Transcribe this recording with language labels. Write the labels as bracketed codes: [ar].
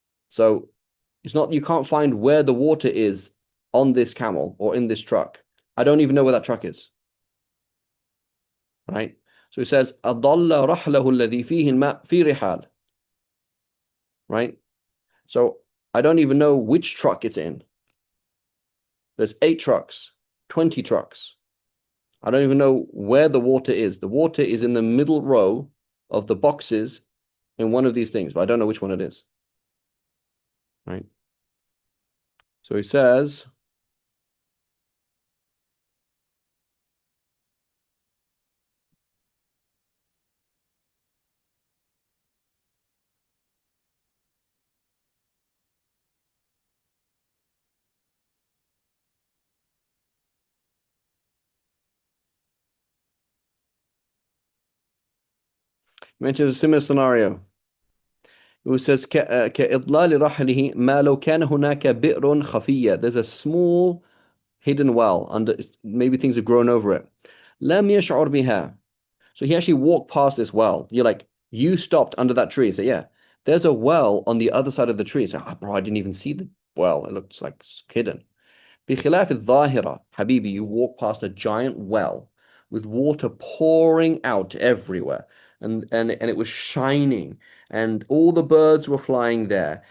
[en] So it's not, you can't find where the water is on this camel or in this truck. I don't even know where that truck is. Right? So it says [ar] أضل رحله الذي فيه الماء في رحال. [en] Right? So I don't even know which truck it's in. There's 8 trucks, 20 trucks. I don't even know where the water is. The water is in the middle row of the boxes in one of these things, but I don't know which one it is. Right? So he says, mentions a similar scenario. It says [ar] كإضلال رحله ما لو كان هناك بئر خفية. [en] There's a small hidden well under, maybe things have grown over it. [ar] لم يشعر بها. [en] So he actually walked past this well. You're like, you stopped under that tree. So yeah, there's a well on the other side of the tree. So, bro, I didn't even see the well. It looks like it's hidden. [ar] بخلاف الظاهرة, [en] Habibi, you walk past a giant well with water pouring out everywhere, and it was shining, and all the birds were flying there.